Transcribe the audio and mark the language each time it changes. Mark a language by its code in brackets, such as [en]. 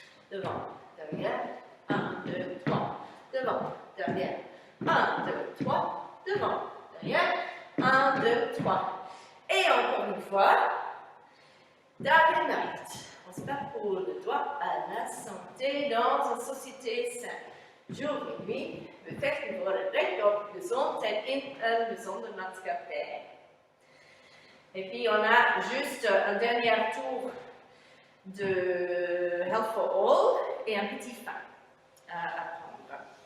[fr] Devant, derrière, 1, 2, 3, devant, derrière, 1, 2, 3, devant, derrière, 1, 2, 3. Et encore une fois, [nl] Dag and Night. [fr] On se bat pour le droit à la santé dans une société saine. Jour et nuit, [nl] we vechten voor het recht op gezondheid in een gezonde maatschappij. [fr] Et puis on a juste un dernier tour de Health for All et un petit fin à apprendre.